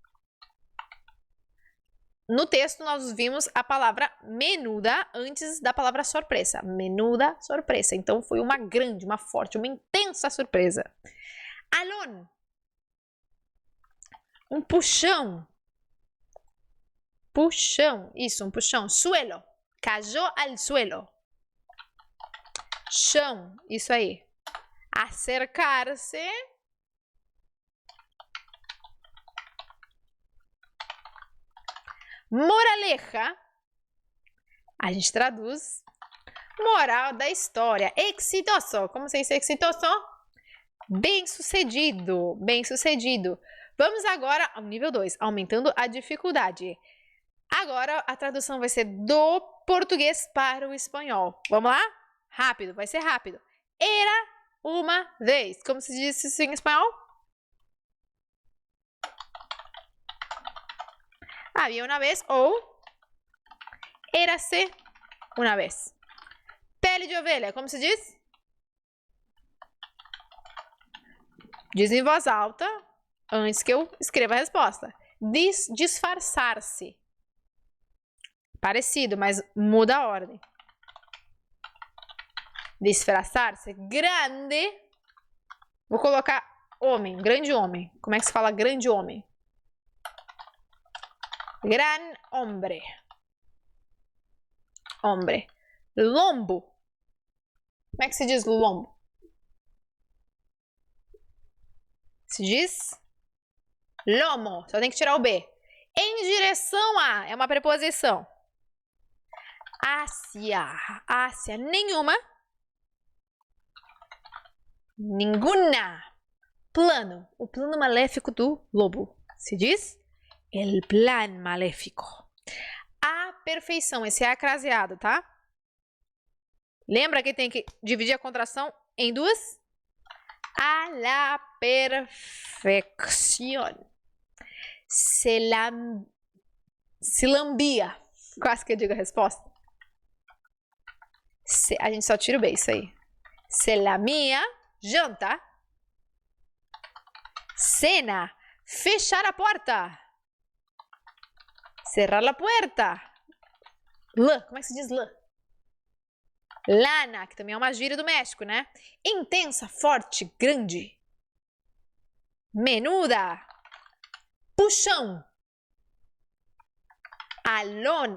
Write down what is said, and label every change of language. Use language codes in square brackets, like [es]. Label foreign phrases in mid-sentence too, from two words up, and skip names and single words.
[pt] No texto, nós vimos a palavra menuda antes da palavra surpresa. Menuda, surpresa. Então, foi uma grande, uma forte, uma intensa surpresa. Alon. Um puxão. Puxão. Isso, um puxão. [es] Suelo. Cayó al suelo. [pt] Chão. Isso aí. [es] Acercar-se. [pt] Moraleja, a gente traduz moral da história. Exitoso, como se diz exitoso? Bem-sucedido, bem-sucedido. Vamos agora ao nível 2, aumentando a dificuldade. Agora a tradução vai ser do português para o espanhol. Vamos lá? Rápido, vai ser rápido. Era uma vez. Como se diz isso em espanhol? [es] Había una vez ou érase una vez. [pt] Pele de ovelha, como se diz? Diz em voz alta antes que eu escreva a resposta. disfarçar-se. Parecido, mas muda a ordem. Disfarçar-se. Grande. Vou colocar homem, grande homem. Como é que se fala grande homem? [es] Gran hombre. Hombre. [pt] Lombo. Como é que se diz lombo? Se diz lomo. Só tem que tirar o B. Em direção a. É uma preposição. [es] Hacia. Hacia. [pt] Nenhuma. [es] Ninguna. [pt] Plano. O plano maléfico do lobo. Se diz [es] el plan maléfico. [pt] A perfeição. Esse é acraseado, tá? Lembra que tem que dividir a contração em duas? [es] A la perfección. [pt] Se lambia. Quase que eu digo a resposta. A gente só tira o B, isso aí. [es] Se lamia. Janta. Cena. [pt] Fechar a porta. [es] Cerrar a puerta. [pt] Lã. Como é que se diz lã? Lana, que também é uma gíria do México, né? Intensa, forte, grande. Menuda. Puxão. Alón.